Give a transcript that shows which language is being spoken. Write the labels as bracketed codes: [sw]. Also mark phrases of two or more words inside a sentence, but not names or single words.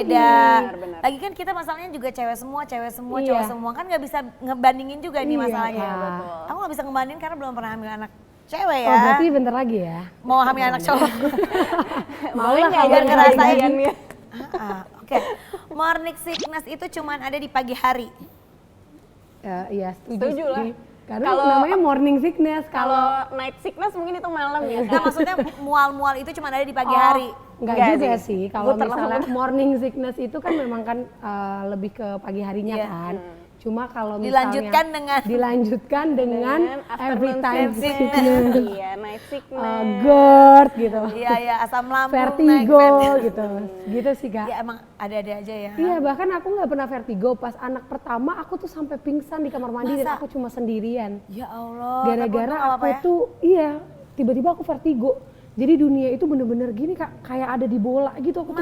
[id] Beda. Benar. Lagi kan kita masalahnya juga cewek semua, Iya. cowok semua kan nggak bisa ngebandingin juga nih Iya, masalahnya. Kak. Betul. Aku nggak bisa ngebandingin karena belum pernah hamil anak cewek ya. Oh berarti bentar lagi ya. Mau hamil anak cowok. Boleh Malah nggak biar jadi ngerasain. bagiannya? Oke. [en] Morning sickness [id] itu cuman ada di pagi hari. Iya setuju, Setuju lah. sih. Karena Kalau- namanya [en] morning sickness. [id] Kalau [en] night sickness [id] mungkin itu malam ya. Nah, maksudnya mual-mual itu cuma ada di pagi hari. Enggak Enggak juga sih. sih. Kalau Gua misalnya [en] morning sickness [id] itu kan memang kan lebih ke pagi harinya Iya. kan. Cuma kalau misalnya Dilanjutkan dengan [en] every afternoon time sickness. [id] Iya, [en] night sickness. [id] GERD gitu. Iya ya, asam lambung Vertigo naik, gitu. Gitu sih Kak. Ya emang ada-ada aja ya. Iya bahkan aku nggak pernah vertigo. Pas anak pertama aku tuh sampai pingsan di kamar mandi dan Masa? aku cuma sendirian. Ya Allah. Gara-gara tapi untung nggak aku apa-apa ya. tuh iya tiba-tiba aku vertigo. Jadi dunia itu bener-bener gini Kak, kayak ada di bola gitu aku